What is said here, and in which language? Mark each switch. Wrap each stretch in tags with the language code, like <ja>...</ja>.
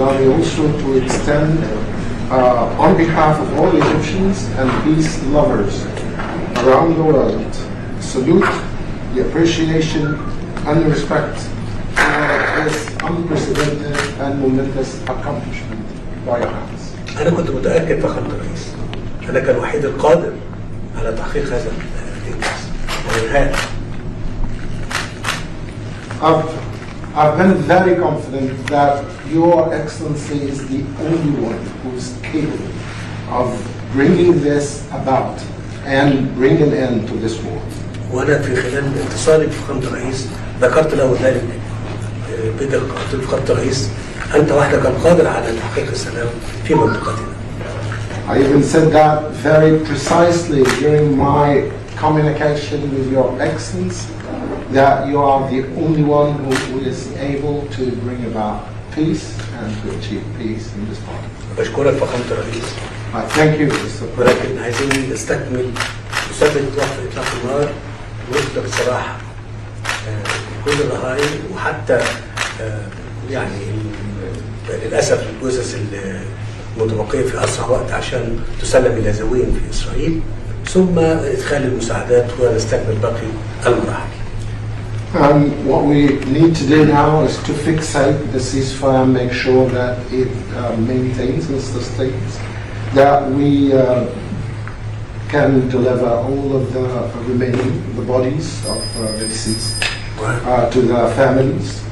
<en>Allow me also to extend, on behalf of all Egyptians and peace lovers around the world, salute, the appreciation, and the respect for this unprecedented and momentous accomplishment by your hands.</en> <ar>أنا كنت متأكد فخامة الرئيس أنك الوحيد القادر على تحقيق هذا الإنجاز والإنهاء.</ar> <en>I've been very confident that Your Excellency is the only one who is capable of bringing this about and bringing an end to this war.</en> <ar>وأنا في خلال اتصالي بفخامة الرئيس ذكرت له ذلك بدل قلت لفخامة الرئيس أنت وحدك القادر على تحقيق السلام في منطقتنا.</ar> <en>I even said that very precisely during my communication with Your Excellency, that you are the only one who is able to bring about peace and to achieve peace in this part.</en> <ar>بشكرك فخامة الرئيس.</ar> <en>I thank you, Mr. President.</en> <ar>ولكن عايزين نستكمل نثبت وقت إطلاق النار ونطلق السراح كل الرهائن وحتى يعني للأسف الجثث المتبقية في أسرع وقت عشان تسلم إلى ذويهم في إسرائيل ثم إدخال المساعدات ونستكمل باقي المراحل.</ar> <en>What we need to do now is to fixate the ceasefire and make sure that it maintains and sustains, that we can deliver all of the remaining, the bodies of the deceased to the families.</en>